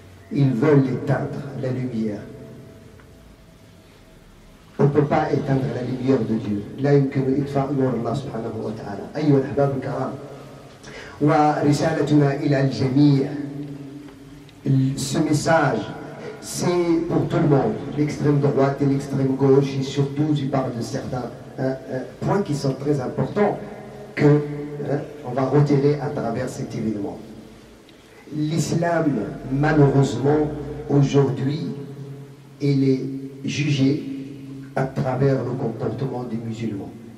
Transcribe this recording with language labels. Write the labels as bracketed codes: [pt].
[fr] Ils veulent éteindre la lumière. On ne peut pas éteindre la lumière de Dieu. [ar] لا يمكن إطفاء نور الله سبحانه وتعالى. أيها الأحباب الكرام، ورسالتنا إلى الجميع. [fr] Ce message, c'est pour tout le monde, l'extrême droite et l'extrême gauche, et surtout, je parle de certains points qui sont très importants que on va retirer à travers cet événement. L'islam, malheureusement, aujourd'hui, il est jugé à travers le comportement des musulmans.